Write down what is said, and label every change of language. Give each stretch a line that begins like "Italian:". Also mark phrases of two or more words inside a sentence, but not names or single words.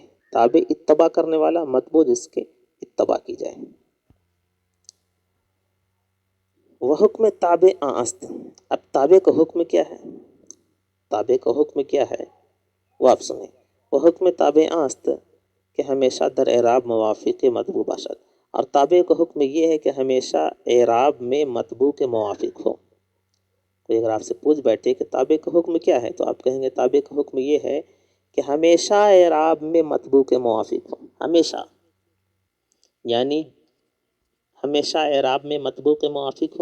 Urdu: تابع اتباع کرنے والا، مطبوع جس کے اتباع کی جائے.
Persian: وہ حکم تابع است.
Urdu: اب تابع کا حکم کیا ہے؟ تابع کا حکم کیا ہے وہ آپ سنیں.
Persian: وہ حکم تابع است کہ ہمیشہ در اعراب موافق مطبوع باشد.
Urdu: اور تابع کا حکم یہ ہے کہ ہمیشہ اعراب میں مطبوع کے موافق ہو. کوئی اگر آپ سے پوچھ بیٹھے کہ تابع کا حکم کیا ہے تو آپ کہیں گے تابع کا حکم یہ ہے کہ ہمیشہ اعراب میں مطبوع کے موافق ہو. ہمیشہ یعنی ہمیشہ اعراب میں مطبوع کے موافق ہو.